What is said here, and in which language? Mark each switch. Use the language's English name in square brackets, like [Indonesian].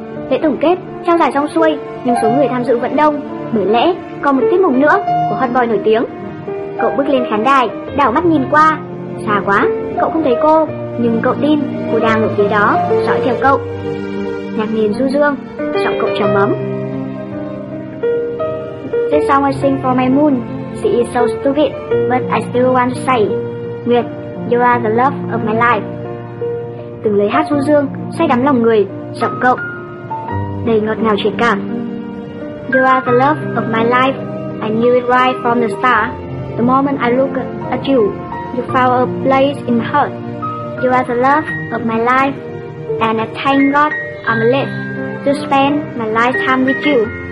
[Vietnamese] Lễ tổng kết trao giải xong xuôi, nhưng số người tham dự vẫn đông. Bởi lẽ còn một tiết mục nữa của Hot Boy nổi tiếng. Cậu bước lên khán đài, đảo mắt nhìn qua. Xa quá, cậu không thấy cô. Nhưng cậu tin cô đang ở phía đó dõi theo cậu. Nhạc nền du dương, giọng cậu trầm ấm. [English] This song I sing for my moon. She is so stupid, but I still want to say, Nguyệt, you are the love of my life. [Vietnamese] Từng lời hát du dương say đắm lòng người, giọng cậu đầy ngọt ngào truyền cảm. [English] You are the love of my life. I knew it right from the start. The moment I look at you, you found a place in my heart. You are the love of my life, and I thank God I'm alive to spend my lifetime with you.